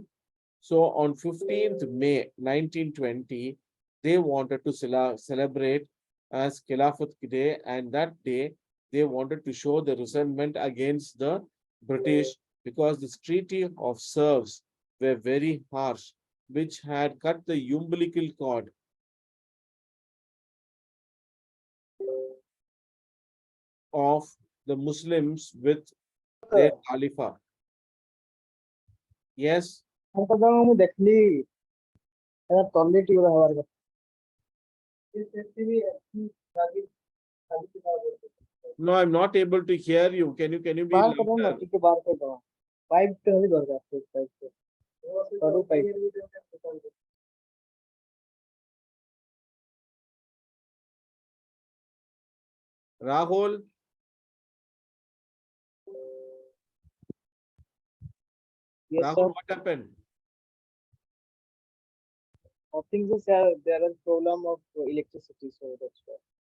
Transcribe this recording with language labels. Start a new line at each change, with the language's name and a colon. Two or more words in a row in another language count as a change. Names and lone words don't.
English: So on 15th May 1920, they wanted to celebrate as Khilafat Day, and that day they wanted to show the resentment against the British because this treaty of serfs were very harsh, which had cut the umbilical cord of the Muslims with their Khalifa. Yes,
Odia: ମୁଁ ଦେଖିଲି ଏଟା ତଲେଟି ଗୁଡ଼ା ହବାର କଥା।
English: no, I'm not able to hear you. Can you be
Odia: ବାହାର କରିଦବ ନା,
English: louder?
Odia: ଟିକେ ବାହାର କରିଦବ। ପାଇପ୍ ଟେ ହେଲେ ଦରକାର, ସେ ପାଇପ୍ ଟେ। ସରୁ ପାଇପ୍।
English: Rahul, Yes, sir. Rahul, what happened? I think this there is problem of electricity, so that's why.